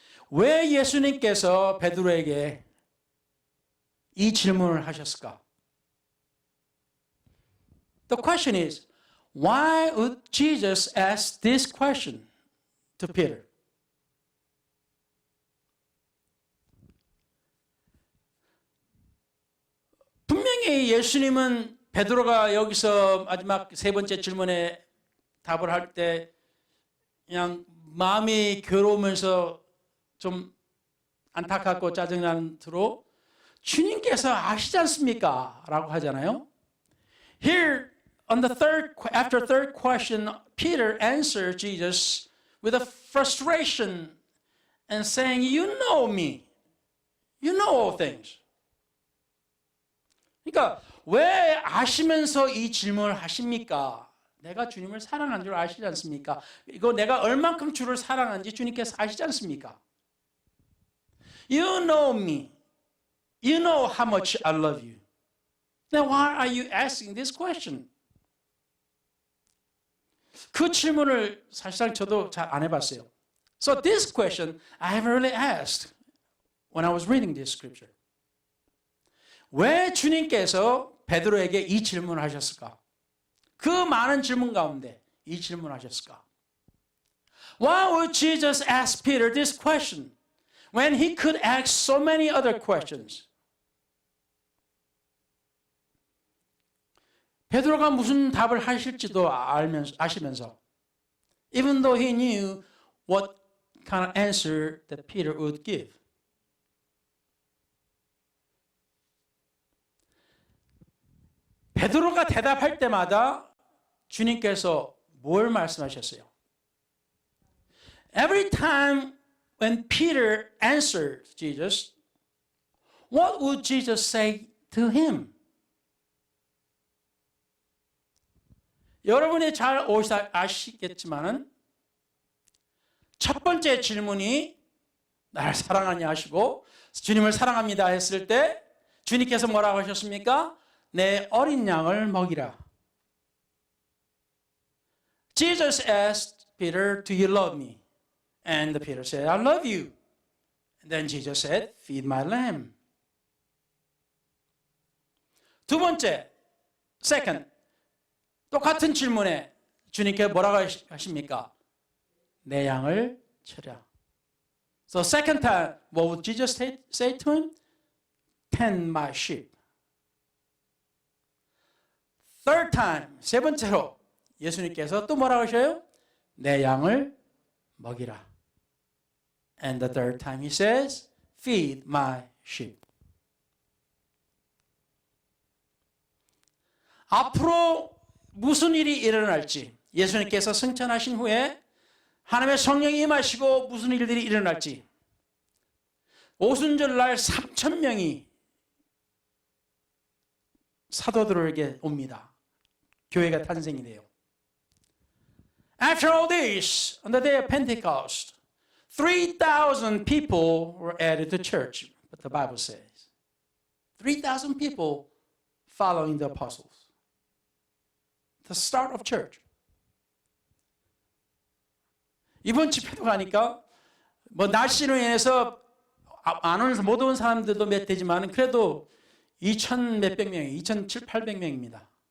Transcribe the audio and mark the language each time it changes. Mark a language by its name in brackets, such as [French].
[Korean] 왜 예수님께서 베드로에게 이 질문을 하셨을까? [English] The question is, why would Jesus ask this question to Peter? [Korean] 분명히 예수님은 베드로가 여기서 마지막 3번째 질문에 답을 할 때 그냥 마음이 괴로우면서 좀 안타깝고 짜증나는 투로 주님께서 아시지 않습니까? 라고 하잖아요. [English] Here, after third question, Peter answered Jesus with a frustration and saying, you know me. You know all things. [Korean] 그러니까 왜 아시면서 이 질문을 하십니까? 내가 주님을 사랑하는 줄 아시지 않습니까? 이거 내가 얼만큼 주를 사랑하는지 주님께서 아시지 않습니까? [English] You know me. You know how much I love you. Then why are you asking this question? [Korean] 그 질문을 사실상 저도 잘 안 해봤어요. [English] So this question I haven't really asked when I was reading this scripture. [Korean] 왜 주님께서 베드로에게 이 질문을 하셨을까? 그 많은 질문 가운데 이 질문을 하셨을까? [English] Why would Jesus ask Peter this question when he could ask so many other questions? [Korean] 베드로가 무슨 답을 하실지도 아시면서 [English] even though he knew what kind of answer that Peter would give. [Korean] 베드로가 대답할 때마다 주님께서 뭘 말씀하셨어요? [English] Every time when Peter answered Jesus, what would Jesus say to him? [Korean] 여러분이 잘 아시겠지만은 첫 번째 질문이 나를 사랑하냐 하시고 주님을 사랑합니다 했을 때 주님께서 뭐라고 하셨습니까? 내 어린 양을 먹이라. [English] Jesus asked Peter, do you love me? And Peter said, I love you. And then Jesus said, feed my lamb. [Korean] 두 번째, [English] second, [Korean] 똑같은 질문에 주님께 뭐라고 하십니까? 내 양을 치라. [English] So second time, what would Jesus say to him? Tend my sheep. Third time, [Korean] 세 번째로 예수님께서 또 뭐라고 하셔요? 내 양을 먹이라. [English] And the third time he says, feed my sheep. [Korean] 앞으로 무슨 일이 일어날지 예수님께서 승천하신 후에 하나님의 성령이 임하시고 무슨 일들이 일어날지 오순절날 3,000명이 사도들에게 옵니다. 교회가 탄생이 돼요. [English] After all this, on the day of Pentecost, 3,000 people were added to church, what the Bible says. 3,000 people following the apostles. The start of church. [Korean] 이번 집회도 가니까 뭐 날씨로 인해서 안 오는 못 온 사람들도 몇 되지만 그래도 2,000 몇백 명이 2,700, 800명입니다.